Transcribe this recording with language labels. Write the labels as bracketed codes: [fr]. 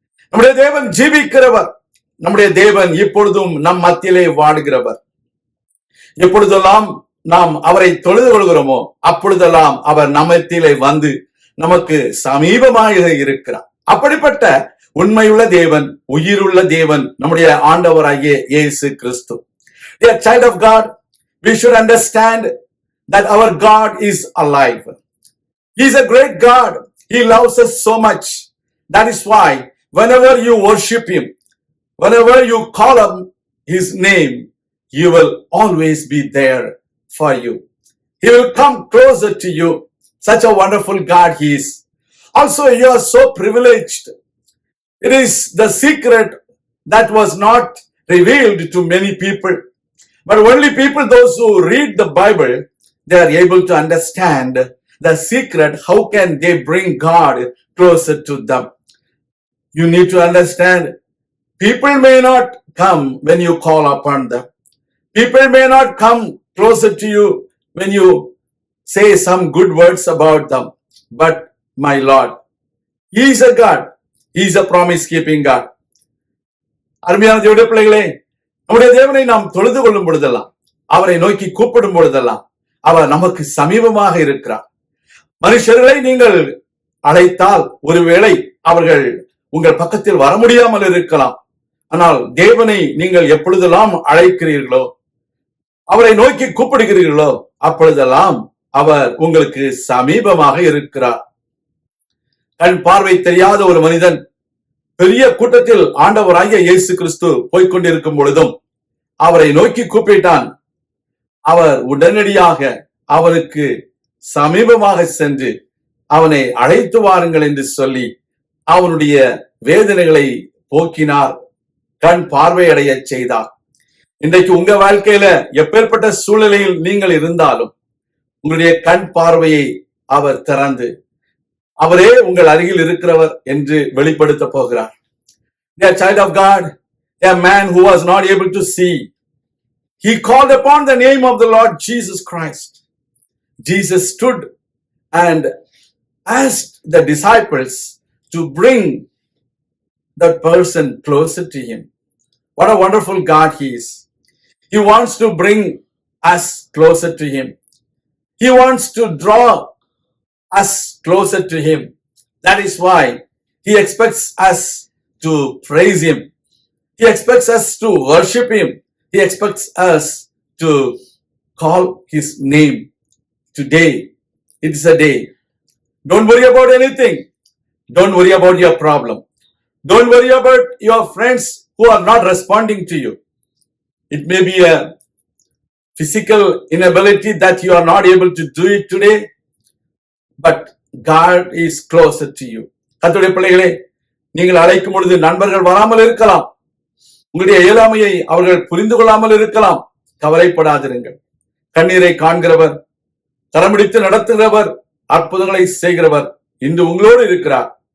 [ta] நம்முடைய தேவன் ஜீவிக்கிறவர். நம்முடைய தேவன் இப்பொழுதும் நம் மத்தியிலே வாடுகிறவர். எப்பொழுதெல்லாம் நாம் அவரை தொழுது கொள்கிறோமோ அப்பொழுதெல்லாம் அவர் நம்மத்திலே வந்து நமக்கு சமீபமாக இருக்கிறார். அப்படிப்பட்ட உண்மையுள்ள தேவன், உயிருள்ள தேவன் நம்முடைய ஆண்டவராகிய இயேசு கிறிஸ்து. [en] Dear child of God, we should understand that our God is alive. He is a great God. He loves us so much. That is why whenever you worship Him, whenever you call on His name, He will always be there for you. He will come closer to you. Such a wonderful God He is. Also, you are so privileged. It is the secret that was not revealed to many people. But only people, those who read the Bible, they are able to understand the secret. How can they bring God closer to them? You need to understand, people may not come when you call upon them. People may not come closer to you when you say some good words about them. But my Lord, He is a God. He is a promise-keeping God. [ta] அருமையான தேவனுடைய பிள்ளைகளே, நம்முடைய தேவனை நாம் தொழுது கொள்ளும் பொழுதெல்லாம், அவரை நோக்கி கூப்பிடும் பொழுதெல்லாம் அவர் நமக்கு சமீபமாக இருக்கிறார். மனுஷர்களை நீங்கள் அழைத்தால் ஒருவேளை அவர்கள் உங்கள் பக்கத்தில் வர முடியாமல் இருக்கலாம். ஆனால் தேவனை நீங்கள் எப்பொழுதெல்லாம் அழைக்கிறீர்களோ, அவரை நோக்கி கூப்பிடுகிறீர்களோ அப்பொழுதெல்லாம் அவர் உங்களுக்கு சமீபமாக இருக்கிறார். கண் பார்வை தெரியாத ஒரு மனிதன் பெரிய கூட்டத்தில் ஆண்டவராகிய இயேசு கிறிஸ்து போய்கொண்டிருக்கும் பொழுதும் அவரை நோக்கி கூப்பிட்டான். அவர் உடனடியாக அவனுக்கு சமீபமாக சென்று அவனை அழைத்து வாருங்கள் என்று சொல்லி அவனுடைய வேதனைகளை போக்கினார், கண் பார்வையடைய செய்தார். இன்றைக்கு உங்க வாழ்க்கையில எப்பேற்பட்ட சூழ்நிலையில் நீங்கள் இருந்தாலும் உங்களுடைய கண் பார்வையை அவர் திறந்து அவரே உங்கள் அருகில் இருக்கிறவர் என்று வெளிப்படுத்த போகிறார். [en] A child of God, a man who was not able to see, he called upon the name of the Lord Jesus Christ. Jesus stood and asked the disciples to bring that person closer to Him. What a wonderful God He is. He wants to bring us closer to Him. He wants to draw us closer to Him. That is why He expects us to praise Him. He expects us to worship Him. He expects us to call His name. Today, it is a day. Don't worry about anything. Don't worry about your problem. Don't worry about your friends who are not responding to you. It may be a physical inability that you are not able to do it today. But God is closer to you. [ta] கர்த்தருடைய பிள்ளைகளே, நீங்கள் அழைக்கும் பொழுது நண்பர்கள் வராமல் இருக்கலாம். உங்களுடைய இயலாமையை அவர்கள் புரிந்து கொள்ளாமல் இருக்கலாம். கவலைப்படாதிருங்கள். கண்ணீரை காண்கிறவர், கரம்பிடித்து நடத்துகிறவர், அற்புதங்களை செய்கிறவர் இன்று உங்களோடு இருக்கிறார்.